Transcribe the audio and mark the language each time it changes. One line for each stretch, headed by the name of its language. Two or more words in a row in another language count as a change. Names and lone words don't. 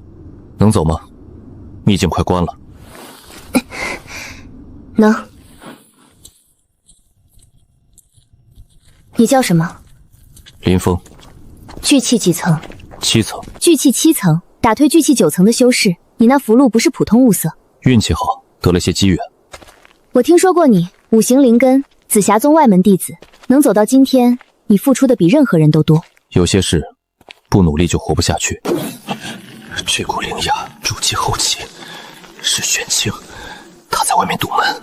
Chinese: 能走嗎？秘境快關了。能。你叫什麼？林峰。聚氣幾層？7層。聚氣7層，打退聚氣9 層的修士，你那符籙不是普通物色。運氣好，得了些機緣。我聽說過你， 五行灵根，紫霞宗外门弟子，能走到今天，你付出的比任何人都多。有些事不努力就活不下去。这股灵压筑基后期，是玄清，他在外面堵门。